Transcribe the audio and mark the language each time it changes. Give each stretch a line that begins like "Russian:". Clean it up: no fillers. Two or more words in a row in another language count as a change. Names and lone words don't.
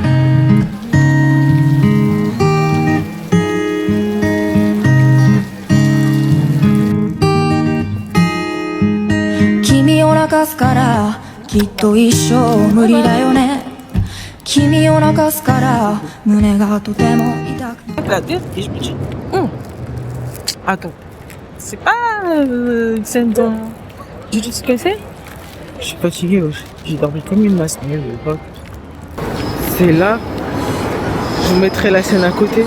Japanese: 君を泣かすからきっと一生無理だよね君を泣かすから胸がとても痛く
French: La tête et je me dis, attends, c'est pas une scène dans... Tu dis ce que c'est? Je suis fatiguée, j'ai dormi comme une masse. C'est là, je vous mettrai la scène à côté.